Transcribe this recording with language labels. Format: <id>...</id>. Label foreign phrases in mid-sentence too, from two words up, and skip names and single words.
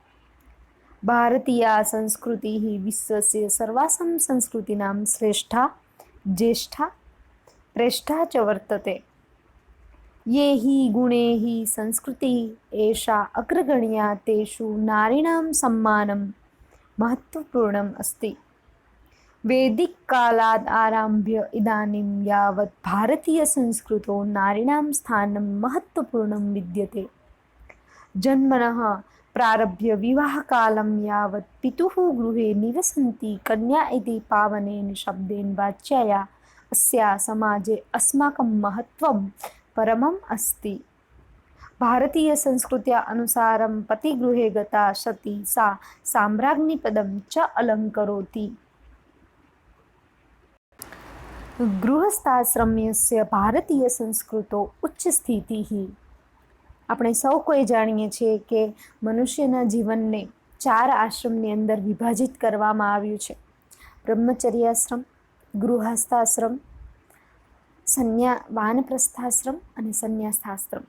<sa>ભારતીય સંસ્કૃતિ વિશ્વસ્ય સર્વાસમ સંસ્કૃતિનામ શ્રેષ્ઠા જ્યેષ્ઠા પ્રેષ્ઠા ચ વર્તતે. યે હિ ગુણે હિ સંસ્કૃતિ એષા અગ્રગણ્યા તેષુ નારીણામ સમ્માનમ મહત્વપૂર્ણમ અસ્તિ. वैदिक कालात् आरभ्य इदानीं यावत् भारतीयसंस्कृतौ नारीणां स्थानं महत्त्वपूर्णं विद्यते। जन्मनः प्रारभ्य विवाहकालं यावत् पितुः गृहे निवसन्ति कन्या इति पावनेन शब्देन वाच्याया अस्या समाजे अस्माकं महत्त्वं परमम् अस्ति। भारतीयसंस्कृत्या अनुसारं पतिगृहे गता सती सा साम्राज्ञीपदं च अलङ्करोति। ગૃહસ્થાશ્રમ્યસ્ય ભારતીય સંસ્કૃતો ઉચ્ચ સ્થિતિ.</sa> <gu>આપણે સૌ કોઈ જાણીએ છીએ કે મનુષ્યના જીવનને 4 આશ્રમની અંદર વિભાજિત કરવામાં આવ્યું છે. બ્રહ્મચર્યાશ્રમ, ગૃહસ્થાશ્રમ, વાનપ્રસ્થાશ્રમ અને સંન્યાસાશ્રમ.</gu>